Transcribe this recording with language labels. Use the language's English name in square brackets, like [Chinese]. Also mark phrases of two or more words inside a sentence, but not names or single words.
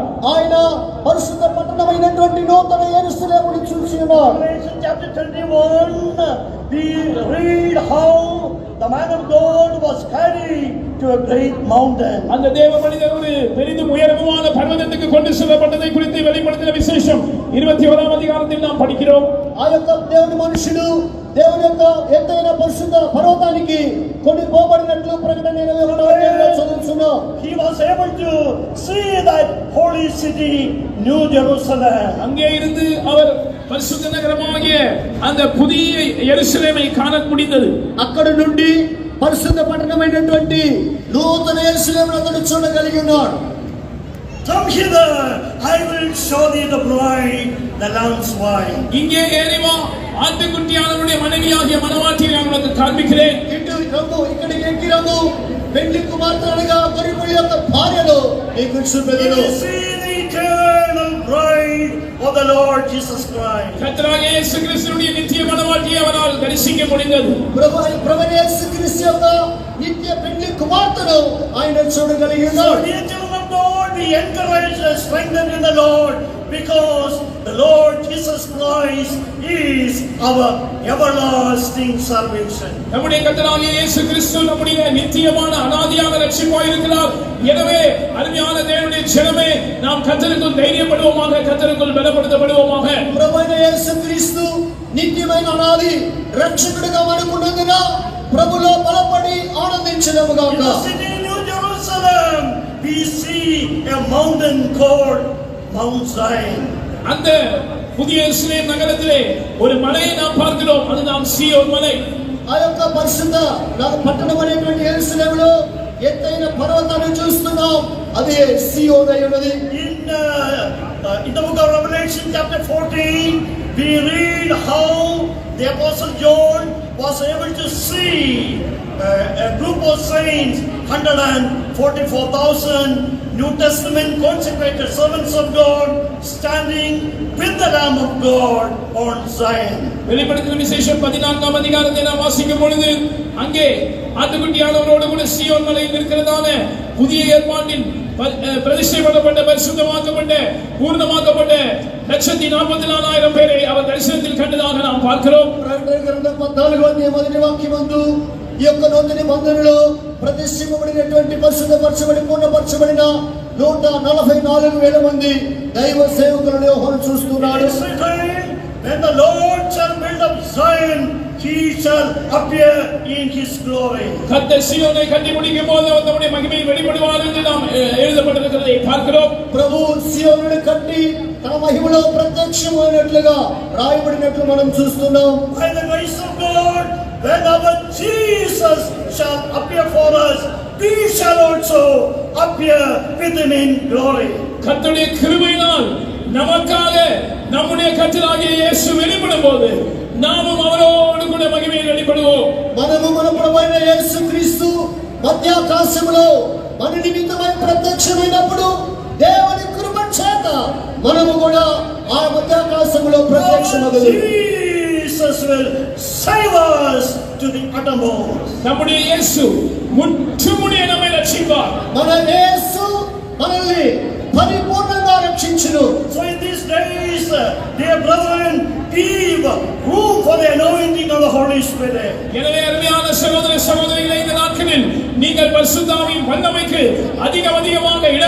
[Telugu] ఆయన పరిశుద్ధ పట్టణమైనటువంటి నూతన యెరూషలేమును చూసి ఉన్నాడు. [English] Revelation chapter 21, we read how the man of God was carried to a great mountain. [Tamil] அந்த தேவ மனிதர் ஒரு பெரிதும் உயரமான பர்வதத்துக்கு கொண்டு செல்லப்பட்டதை குறித்து வெளிப்படுத்தின விசேஷம் 21ஆம் அதிகாரத்தில் நாம் படிக்கிறோம். [Telugu] ఆ యొక్క దేవుని మనుషుడు దేవుని యొక్క ఎత్తైన పరిశుద్ధ పర్వతానికి కొని పోబడినట్లు ప్రకటన 21వ అధ్యాయంలో చదువుతున్నాం. [English] He was able to see that holy city, New Jerusalem. [Tamil] அங்கே இருந்து அவர் பரிசுத்த நகரமாகிய அந்த புதிய எருசலேமை காண முடிந்தது. [Telugu] అక్కడ నుండి పరిశుద్ధ పట్టణమైనటువంటి నూతన యెరూషలేమును అతడు చూడగలిగి ఉన్నాడు. [English] Come hither, I will show thee the bride, the Lamb's wife. [Tamil] இங்கே ஏறி வா, ஆட்டுக்குட்டியானவருடைய மனைவியாகிய மணவாட்டியை நான் உனக்கு காண்பிக்கிறேன். [Telugu] ఇటు రమ్ము, ఇక్కడికి ఎక్కి రమ్ము, పెళ్లి కుమార్తె అనగా గొర్రెపిల్ల యొక్క భార్యను నీకు [English] You [Telugu] చూపెదను. [English] will see the eternal bride of the Lord Jesus Christ. [Tamil] கர்த்தராகிய இயேசு கிறிஸ்துவின் நித்திய மணவாட்டியை அவரால் தரிசிக்க முடிந்தது. [Telugu] ప్రభువైన యేసుక్రీస్తు యొక్క నిత్య పెళ్లి కుమార్తెను ఆయన చూడగలిగి [English] So, [Telugu] ఉన్నాడు. [English] dear children of God, be encouraged and strengthened in the Lord, because the Lord Jesus Christ is our everlasting salvation. [Tamil] நம்முடைய கர்த்தராகிய இயேசு கிறிஸ்து நம்முடைய நித்தியமான அநாதியான ரட்சிப்பாய் இருக்கிறார். எனவே அருமையான தேவனுடைய ஜனமே, நாம் கர்த்தருக்குள் தைரியப்படுவோமாக, கர்த்தருக்குள் பலப்படுத்தப்படுவோமாக. [Telugu] ప్రభువైన యేసుక్రీస్తు నిత్యమైన అనాది రక్షకుడిగా మనకున్నందున ప్రభులో బలపడి ఆనందించదము [English] In [Telugu] గాక. [English] the city New Jerusalem, we see a mountain called Mount Zion. [Tamil] அந்த புதிய எருசலேம் நகரத்திலே ஒரு மலையை நாம் பார்க்கிறோம். அதுதான் சீயோன் மலை. [Telugu] ఆ యొక్క పరిశుద్ధ పట్టణం అనేటువంటి యెరూషలేములో ఎత్తైన పర్వతాన్ని చూస్తున్నాం. అదే సీయోను అయి ఉన్నది. [English] In the book of Revelation chapter 14, we read how the Apostle John was able to see a group of saints, 144,000 New Testament consecrated servants of God, standing with the Lamb of God on Zion. [Tamil] வெளிப்படுத்தின விசேஷம் 14ஆம் அதிகாரத்தை நாம் வாசிக்கும் பொழுது அங்கே ஆட்டுக்குட்டியானவரோடு கூட சீயோன் மலையில் இருக்கிறதான புதிய ஏற்பாட்டின் பிரதிஷ்டை பண்ணப்பட்ட பரிசுத்தமாக்கப்பட்ட பூர்ணமாக்கப்பட்ட 144,000 பேரை அவர் தரிசனத்தில் கண்டதாக நாம் பார்க்கிறோம். [Telugu] ప్రకటన గ్రంథం 14వ అధ్యాయం మొదటి వాక్యమందు ఈ యొక్క నూతన మందిరంలో ప్రతిష్ఠింపబడినటువంటి పరిశుద్ధపరచబడి పూర్ణపరచబడిన 144,000 మంది దైవ సేవకులను యోహాను చూస్తున్నాడు. [English] When the Lord shall build up Zion, he shall appear in his glory. [Tamil] கர்த்தர் சீயோனை கட்டி முடிக்கும் போது அவர் தம்முடைய மகிமையில் வெளிப்படுவார் என்று நாம் எழுதப்பட்டிருக்கிறதை பார்க்கிறோம். [Telugu] ప్రభు సీయోనును కట్టి తన మహిమలో ప్రత్యక్షమైనట్లుగా రాయబడినట్లు మనం చూస్తున్నాం. [English] By the grace of God, when our Jesus shall appear for us, we shall also appear with him in glory. [Tamil] கர்த்தருடைய கிருபையினால் நமக்காக நம்முடைய கர்த்தராகிய இயேசு வெளிப்படும் போது நாமும் அவரோடு கூட மகிமையில் வெளிப்படுவோம். [Telugu] మనము మన ప్రభువైన యేసుక్రీస్తు మధ్యాకాశములో మన నిమిత్తమై ప్రత్యక్షమైనప్పుడు దేవుని కృప చేత మనము కూడా ఆ మధ్యాకాశములో ప్రత్యక్షమగుదు. [English] Jesus will save us to the uttermost. [Tamil] நம்முடைய இயேசு முற்றுமுடிய நம்மை ரட்சிப்பார். [Telugu] మన యేసు మనల్ని పరిపూర్ణంగా రక్షించును. [English] So in these days, dear brethren, give room for the anointing of the Holy Spirit. [Tamil] எனவே அருமையான சகோதர சகோதரிகளே, இந்த நாட்களில் நீங்கள் பரிசுத்த ஆவியின் வல்லமைக்கு அதிகமாக